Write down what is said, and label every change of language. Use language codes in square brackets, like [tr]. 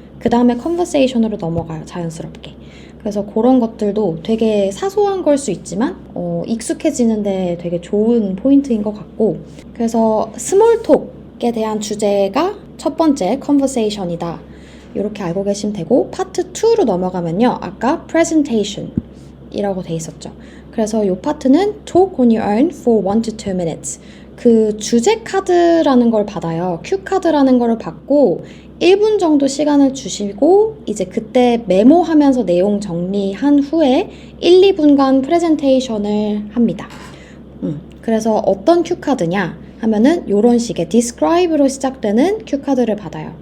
[ko] 그 다음에 컨버세이션으로 넘어가요, 자연스럽게. 그래서 그런 것들도 되게 사소한 걸 수 있지만 익숙해지는데 되게 좋은 포인트인 것 같고, 그래서 스몰톡에 대한 주제가 첫 번째 컨버세이션이다, 이렇게 알고 계시면 되고, 파트 2로 넘어가면요, 아까 presentation 이라고 돼 있었죠. 그래서 이 파트는 [en] talk on your own for 1 to 2 minutes. [ko] 그 주제 카드라는 걸 받아요. 큐 카드라는 걸 받고 1분 정도 시간을 주시고, 이제 그때 메모하면서 내용 정리한 후에 1, 2분간 프레젠테이션을 합니다. 그래서 어떤 큐 카드냐 하면은 이런 식의 describe로 시작되는 큐 카드를 받아요.